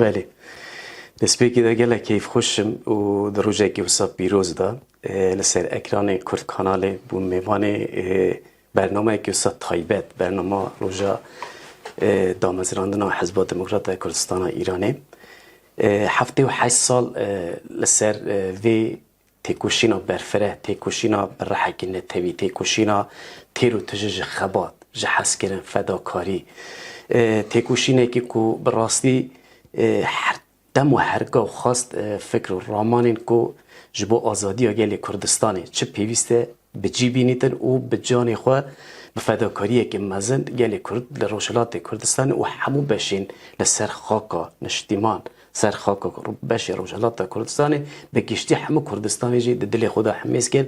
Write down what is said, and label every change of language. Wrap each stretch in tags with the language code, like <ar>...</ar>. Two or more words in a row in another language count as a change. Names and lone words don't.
<ku>بەێ دەستپێکی دەگەلە کەیف خۆشم و دە ڕۆژێکی وسا پیرۆزدا لەسەر ئەکرانی کورد کاناڵێ بوو میوانێ بەرنامەیەکی وسا تایبەت بەرنامە ڕۆژە دامەزراندنا حزب دموکرات کوردستان ئیرانێ 78 ساڵ لەسەر vê têkoşîna berfireh têkoşîna bi rehekî netewî têkoşîna têr û tije ji xebat ji hezkirin fedakarî têkoşînekî ku bi rastî dem û herga û xast fikr û ramanên ku ji bo azadiya gelê Kurdistanê çi pêwîst e bicî bînîtin û bi canê xwe bi fedakariyekî mezin gelê Kurd li Rojhilatê Kurdistanê û hemû beşên li ser xaka niştîman ser xaka beşê Rojhilata Kurdistanê bi giştî hemû Kurdistanê jî di dilê xwe de hemêz kir.</ku>